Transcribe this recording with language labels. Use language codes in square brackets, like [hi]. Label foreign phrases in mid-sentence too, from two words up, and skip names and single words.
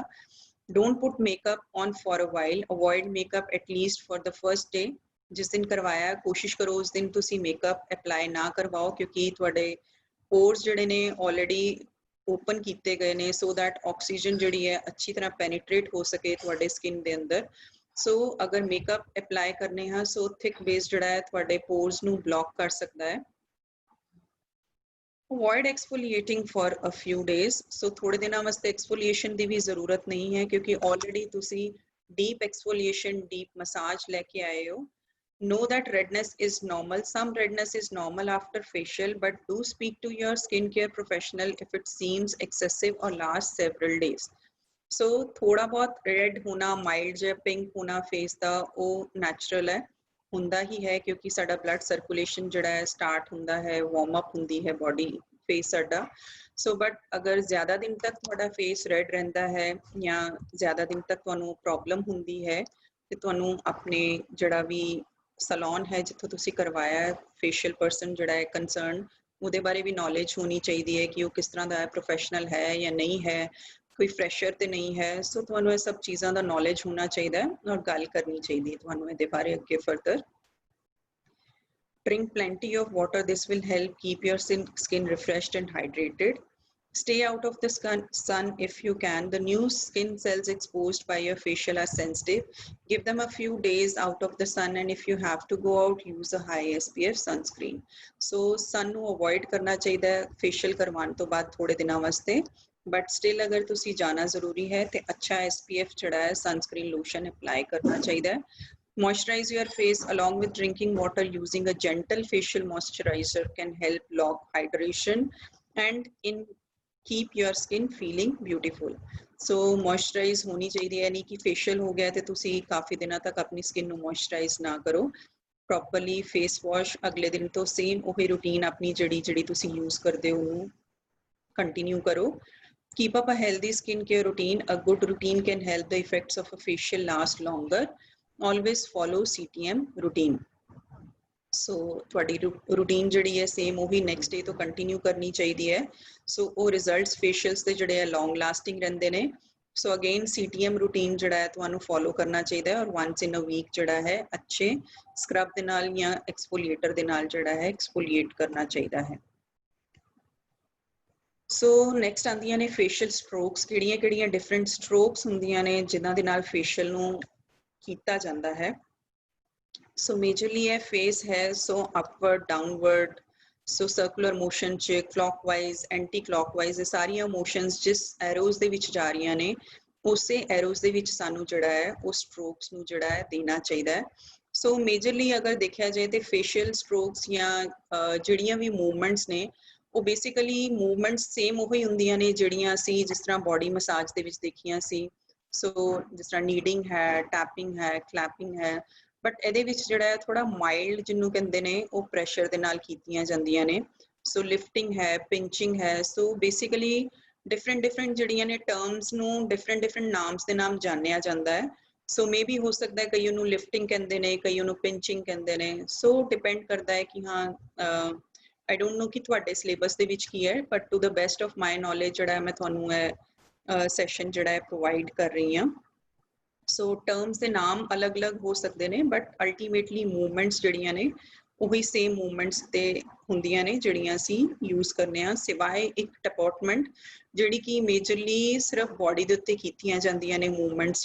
[en] Don't put makeup on for a while. Avoid makeup at least for the first day. [pa] ਜਿਸ ਦਿਨ ਕਰਵਾਇਆ ਕੋਸ਼ਿਸ਼ ਕਰੋ ਉਸ ਦਿਨ ਤੁਸੀਂ [en] makeup apply [pa] ਨਾ ਕਰਵਾਓ ਕਿਉਂਕਿ ਤੁਹਾਡੇ ਪੋਰਸ ਜਿਹੜੇ ਨੇ [en] already open [pa] ਕੀਤੇ ਗਏ ਨੇ [en] so that oxygen [pa] ਜਿਹੜੀ ਹੈ ਅੱਛੀ ਤਰ੍ਹਾਂ ਪੈਨੀਟ੍ਰੇਟ ਹੋ ਸਕੇ ਤੁਹਾਡੇ ਸਕਿਨ ਦੇ ਅੰਦਰ। ਸੋ ਅਗਰ [en] makeup apply [pa] ਕਰਨੇ ਹਾਂ [en] so thick base [pa] ਜਿਹੜਾ ਹੈ ਤੁਹਾਡੇ ਪੋਰਸ ਨੂੰ ਬਲੌਕ ਕਰ ਸਕਦਾ ਹੈ। [en] Avoid exfoliating for a few days. [hi] So थोड़े दिनों वास्ते exfoliation ਦੀ भी ज़रूरत नहीं है क्योंकि already ਤੁਸੀਂ [en] deep exfoliation, deep massage [hi] लेके आए हो. [en] Know that redness is normal. Some redness is normal after facial, but do speak to your skincare professional if it seems excessive or lasts several days. [hi] So थोड़ा बहुत red होना, [pa] mild ਜਾਂ pink होना face ਦਾ ਉਹ natural ਹੈ. ਹੁੰਦਾ ਹੀ ਹੈ ਕਿਉਂਕਿ ਸਾਡਾ [en] blood circulation [pa] ਜਿਹੜਾ ਹੈ ਸਟਾਰਟ ਹੁੰਦਾ ਹੈ [en] warm up [pa] ਹੁੰਦੀ ਹੈ [en] body face [pa] ਸਾਡਾ [en] so but [pa] ਅਗਰ ਜ਼ਿਆਦਾ ਦਿਨ ਤੱਕ ਤੁਹਾਡਾ [en] face red [pa] ਰਹਿੰਦਾ ਹੈ ਜਾਂ ਜ਼ਿਆਦਾ ਦਿਨ ਤੱਕ ਤੁਹਾਨੂੰ ਪ੍ਰੋਬਲਮ ਹੁੰਦੀ ਹੈ ਤੇ ਤੁਹਾਨੂੰ ਆਪਣੇ ਜਿਹੜਾ ਵੀ ਸੈਲੂਨ ਹੈ ਜਿੱਥੋਂ ਤੁਸੀਂ ਕਰਵਾਇਆ ਹੈ [en] facial person [pa] ਜਿਹੜਾ ਹੈ ਕੰਸਰਨ ਉਹਦੇ ਬਾਰੇ ਵੀ ਨੌਲੇਜ ਹੋਣੀ ਚਾਹੀਦੀ ਹੈ ਕਿ ਉਹ ਕਿਸ ਤਰ੍ਹਾਂ ਦਾ ਪ੍ਰੋਫੈਸ਼ਨਲ ਹੈ ਜਾਂ ਨਹੀਂ ਹੈ ਕੋਈ ਫਰੈਸ਼ਰ ਤੇ ਨਹੀਂ ਹੈ ਸੋ ਤੁਹਾਨੂੰ ਇਹ ਸਭ ਚੀਜ਼ਾਂ ਦਾ ਨੌਲੇਜ ਹੋਣਾ ਚਾਹੀਦਾ ਹੈ ਔਰ ਗੱਲ ਕਰਨੀ ਚਾਹੀਦੀ ਹੈ ਤੁਹਾਨੂੰ ਇਹਦੇ ਬਾਰੇ ਅੱਗੇ [en] further Drink plenty of water. This will help keep your skin refreshed and hydrated. Stay out of the sun if you can. The new skin cells exposed by your facial are sensitive. Give them a few days out of the sun, and if you have to go out, use a high SPF sunscreen. [pa] So sun ਨੂੰ avoid ਕਰਨਾ ਚਾਹੀਦਾ ਹੈ facial ਕਰਵਾਉਣ ਤੋਂ ਬਾਅਦ ਥੋੜੇ ਦਿਨਾਂ ਵਾਸਤੇ. [en] But still [hi] अगर तुसी जाना ज़रूरी है तो अच्छा SPF जड़ा है [en] sunscreen lotion apply [hi] करना चाहिए. [en] Moisturize your face along with drinking water. Using a gentle facial moisturizer can help lock hydration and keep your skin feeling beautiful. [hi] So moisturize होनी चाहिए है नहीं कि facial हो गया तो तुसी काफ़ी दिनों तक अपनी skin ਨੂੰ moisturize ना करो. [en] Properly face wash [hi] अगले दिन तो same वही routine अपनी जड़ी तुसी use करते हो उन्हें continue करो. [en] Keep up a healthy skincare routine. A good routine can help the effects of a facial last longer. Always follow CTM routine. [pa] So ਤੁਹਾਡੀ routine ਜਿਹੜੀ ਹੈ same ਉਹੀ [en] next day [pa] ਤੋਂ continue ਕਰਨੀ ਚਾਹੀਦੀ ਹੈ. So ਉਹ [en] results facials [pa] ਦੇ ਜਿਹੜੇ ਹੈ [en] long lasting [pa] ਰਹਿੰਦੇ ਨੇ. [en] So again CTM routine [pa] ਜਿਹੜਾ ਹੈ ਤੁਹਾਨੂੰ follow ਕਰਨਾ ਚਾਹੀਦਾ ਹੈ ਔਰ [en] once in a week [pa] ਜਿਹੜਾ ਹੈ ਅੱਛੇ scrub ਦੇ ਨਾਲ ਜਾਂ exfoliator ਦੇ ਨਾਲ ਜਿਹੜਾ ਹੈ exfoliate ਕਰਨਾ ਚਾਹੀਦਾ ਹੈ. [en] So next [pa] ਆਂਦੀਆਂ ਨੇ [en] facial strokes [pa] ਕਿਹੜੀਆਂ [en] different strokes [pa] ਹੁੰਦੀਆਂ ਨੇ ਜਿਨ੍ਹਾਂ ਦੇ ਨਾਲ facial ਨੂੰ ਕੀਤਾ ਜਾਂਦਾ ਹੈ. [en] So majorly [pa] ਇਹ face ਹੈ [en] so upward downward so circular motion [pa] ਚ [en] clockwise anti clockwise [pa] ਇਹ ਸਾਰੀਆਂ motions ਜਿਸ arrows ਦੇ ਵਿੱਚ ਜਾ ਰਹੀਆਂ ਨੇ ਉਸੇ arrows ਦੇ ਵਿੱਚ ਸਾਨੂੰ ਜਿਹੜਾ ਹੈ ਉਹ strokes ਨੂੰ ਜਿਹੜਾ ਹੈ ਦੇਣਾ ਚਾਹੀਦਾ ਹੈ. [en] So majorly [pa] ਅਗਰ ਦੇਖਿਆ ਜਾਏ ਤੇ [en] facial strokes [pa] ਜਾਂ ਜਿਹੜੀਆਂ ਵੀ movements ਨੇ ਉਹ [en] basically movements same [pa] ਉਹੀ ਹੁੰਦੀਆਂ ਨੇ ਜਿਹੜੀਆਂ ਅਸੀਂ ਜਿਸ ਤਰ੍ਹਾਂ [en] body massage [pa] ਦੇ ਵਿੱਚ ਦੇਖੀਆਂ ਸੀ ਸੋ ਜਿਸ ਤਰ੍ਹਾਂ ਨੀਡਿੰਗ ਹੈ ਟੈਪਿੰਗ ਹੈ ਕਲੈਪਿੰਗ ਹੈ ਬਟ ਇਹਦੇ ਵਿੱਚ ਜਿਹੜਾ ਹੈ ਥੋੜਾ ਮਾਈਲਡ ਜਿਹਨੂੰ ਕਹਿੰਦੇ ਨੇ ਉਹ ਪ੍ਰੈਸ਼ਰ ਦੇ ਨਾਲ ਕੀਤੀਆਂ ਜਾਂਦੀਆਂ ਨੇ [en] so lifting [pa] ਹੈ ਪਿੰਚਿੰਗ ਹੈ [en] so basically different [pa] ਜਿਹੜੀਆਂ ਨੇ ਟਰਮਸ ਨੂੰ ਡਿਫਰੈਂਟ ਨਾਮਸ ਦੇ ਨਾਮ ਜਾਣਿਆ ਜਾਂਦਾ ਹੈ [en] so maybe [pa] ਹੋ ਸਕਦਾ ਹੈ ਕਈ ਉਹਨੂੰ ਲਿਫਟਿੰਗ ਕਹਿੰਦੇ ਨੇ ਕਈ ਉਹਨੂੰ ਪਿੰਚਿੰਗ ਕਹਿੰਦੇ ਨੇ [en] so depend [pa] ਕਰਦਾ ਹੈ ਕਿ ਹਾਂ [en] I don't know [pa] ਕਿ ਤੁਹਾਡੇ ਸਿਲੇਬਸ ਦੇ ਵਿੱਚ ਕੀ ਹੈ [en] but to the best of my knowledge [pa] ਜਿਹੜਾ ਮੈਂ ਤੁਹਾਨੂੰ ਇਹ ਸੈਸ਼ਨ ਜਿਹੜਾ ਹੈ ਪ੍ਰੋਵਾਈਡ ਕਰ ਰਹੀ ਹਾਂ [en] so terms [pa] ਦੇ ਨਾਮ ਅਲੱਗ-ਅਲੱਗ ਹੋ ਸਕਦੇ ਨੇ [en] but ultimately movements [pa] ਜਿਹੜੀਆਂ ਨੇ ਉਹੀ [en] same movements [pa] ਤੇ ਹੁੰਦੀਆਂ ਨੇ ਜਿਹੜੀਆਂ ਅਸੀਂ ਯੂਜ਼ ਕਰਨੇ ਆ ਸਿਵਾਏ ਇੱਕ ਡਿਪਾਰਟਮੈਂਟ ਜਿਹੜੀ ਕਿ ਮੇਜਰਲੀ ਸਿਰਫ ਬਾਡੀ ਦੇ ਉੱਤੇ ਕੀਤੀਆਂ ਜਾਂਦੀਆਂ ਨੇ ਮੂਵਮੈਂਟਸ